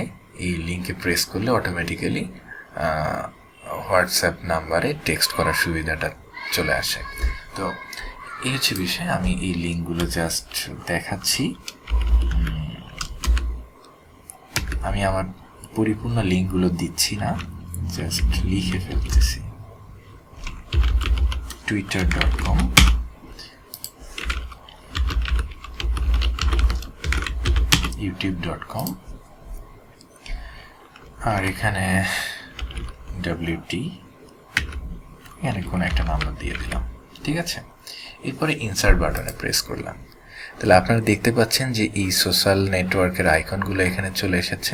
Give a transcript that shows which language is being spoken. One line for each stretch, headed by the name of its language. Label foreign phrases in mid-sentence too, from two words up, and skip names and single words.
Bangla: এই লিঙ্কে প্রেস করলে অটোমেটিক্যালি হোয়াটসঅ্যাপ নাম্বারে টেক্সট করার সুবিধাটা চলে আসে। তো এই হচ্ছে বিষয়। আমি এই লিঙ্কগুলো জাস্ট দেখাচ্ছি। আমি আমার পরিপূর্ণ লিঙ্কগুলো দিচ্ছি না, জাস্ট লিখে ফেলতেছি। twitter.com, youtube.com, আর এখানে WT, এখানে কোনো একটা নাম্বার দিয়ে দিলাম। ঠিক আছে, এরপরে ইনসার্ট বাটনে প্রেস করলাম। তাহলে আপনারা দেখতে পাচ্ছেন যে এই সোশ্যাল নেটওয়ার্কের আইকনগুলো এখানে চলে এসেছে।